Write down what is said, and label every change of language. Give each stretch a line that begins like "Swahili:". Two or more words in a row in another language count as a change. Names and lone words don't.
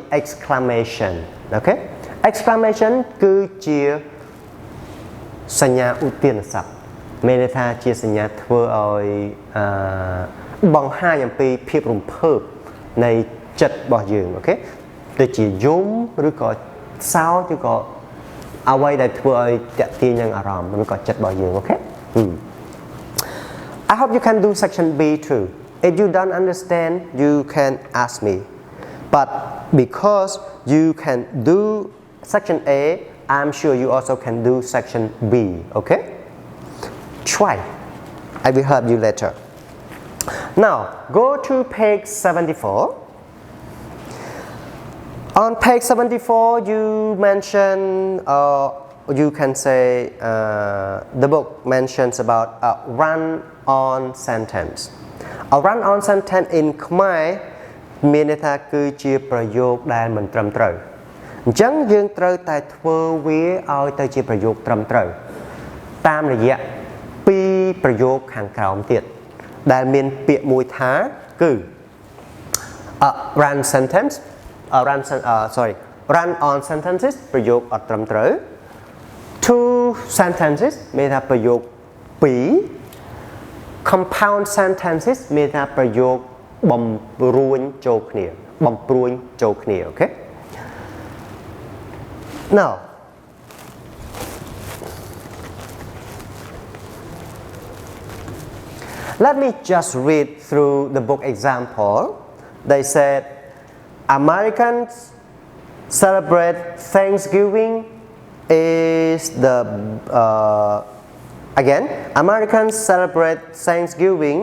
Khmer: exclamation អូខេ exclamation គឺជាសញ្ញាឧទានស័ព្ទមានន័យថាជាសញ្ញាធ្វើឲ្យបង្ហាញអំពីភាពរំភើបនៃចិត្តរបស់យើងអូខេដូចជាយំឬក៏សោកឬក៏អ្វីដែលធ្វើឲ្យតាក់ទាញនឹងអារម្មណ៍ឬក៏ចិត្តរបស់យើងអូខេ
English: I hope you can do section B too. If you don't understand, you can ask me. But because you can do section A, I'm sure you also can do section B, okay? Try. I will help you later. Now, go to page 74. On page 74, you mention, you can say, the book mentions about a run-on sentence. A run-on sentence in Khmer
Khmer: មានន័យថាគឺជាប្រយោគដែលមិនត្រឹមត្រូវអញ្ចឹងយើងត្រូវតែធ្វើវាឲ្យទៅជាប្រយោគត្រឹមត្រូវតាមរយៈពីរប្រយោគខាងក្រោមទៀតដែលមានពាក្យមួយថាគឺ
English: run sentence run on sentences
Khmer: ប្រយោគអត់ត្រឹមត្រូវ
English: two sentences
Khmer: មានថាប្រយោគពីរ
English: compound sentences
Khmer: មានថាប្រយោគបំរួញចូលគ្នាបំព្រួញចូលគ្នាអូខេ
English: Now let me just read through the book example. They said Americans celebrate Thanksgiving is the again Americans celebrate Thanksgiving.